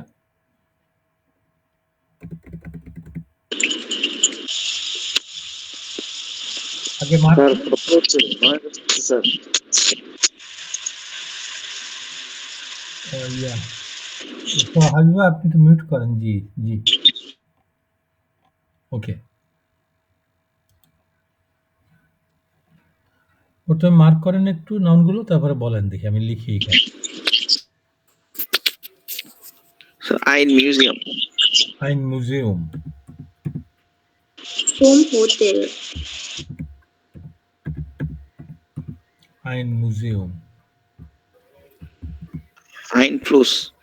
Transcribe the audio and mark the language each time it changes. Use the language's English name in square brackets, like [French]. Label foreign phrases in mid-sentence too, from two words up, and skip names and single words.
[Bangla] আগে মার্ক তো হাবিবা আপনি তো মিউট করেন জি জি ওকে প্রথমে মার্ক করেন একটু নাউনগুলো তারপরে বলেন দেখি আমি লিখি এখানে [German] ein Museum. Ein Museum. Vom Hotel. Ein Museum. Ein Fluss.